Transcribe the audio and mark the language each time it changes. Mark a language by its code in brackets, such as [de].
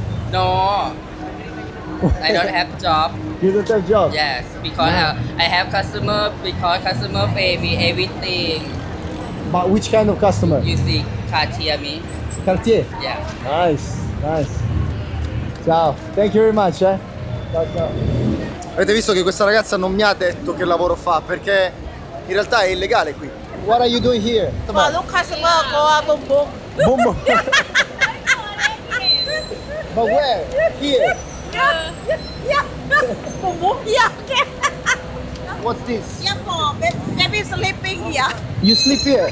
[en] No, I don't have job. You don't have job? Yes, because I have customer. Because customer pay me everything. But which kind of customer? You see, Cartier me. Cartier? Yeah. Nice, nice. Ciao, thank you very much. [it] Ciao, ciao. Avete visto che questa ragazza non mi ha detto che lavoro fa, perché in realtà è illegale qui. [en] What are you doing here? Come on. Look, customer go boom boom. Boom, boom. But where? Here. Yeah, boom boom. Yeah, What's this? yeah, for baby sleeping here. You sleep here?